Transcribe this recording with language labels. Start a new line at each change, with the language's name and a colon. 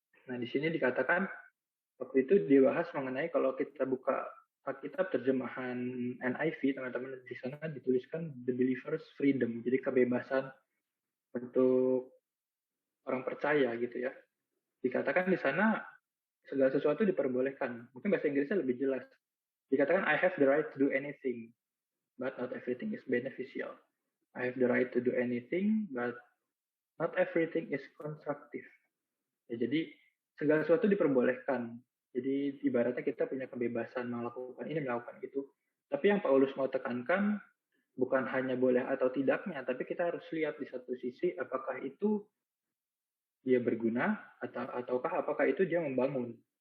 Indonesian: Nah, di sini dikatakan waktu itu dibahas mengenai kalau kita buka Alkitab terjemahan NIV, teman-teman, di sana dituliskan
English: the believer's freedom,
Indonesian: jadi kebebasan untuk orang percaya gitu ya. Dikatakan di sana segala sesuatu diperbolehkan. Mungkin bahasa Inggrisnya lebih jelas. Dikatakan
English: I have the right to do anything, but not everything is beneficial. I have the right to do anything, but not everything is constructive.
Indonesian: Ya, jadi segala sesuatu diperbolehkan. Jadi ibaratnya kita punya kebebasan melakukan ini, melakukan itu. Tapi yang Paulus mau tekankan bukan hanya boleh atau tidaknya, tapi kita harus lihat di satu sisi apakah itu dia berguna ataukah apakah itu dia membangun.